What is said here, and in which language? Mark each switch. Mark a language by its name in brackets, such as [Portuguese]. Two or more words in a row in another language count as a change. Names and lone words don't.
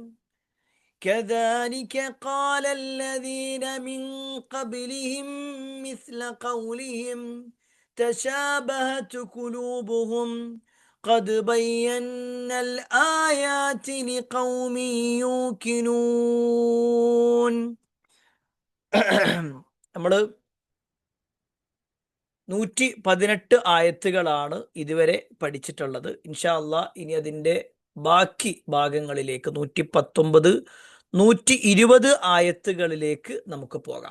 [Arabic] مثل قولهم تشابهت قلوبهم قد بينا الآيات لقوم يوقنون. [Malayalam] നമ്മൾ 118 ആയത്തുകളാണ് ഇതുവരെ പഠിച്ചിട്ടുള്ളത്. [Arabic] إن شاء الله [Malayalam] ഇനി അതിൻ്റെ ബാക്കി ഭാഗങ്ങളിലേക്ക് 119, 120 ആയത്തുകളിലേക്ക് നമുക്ക് പോകാം.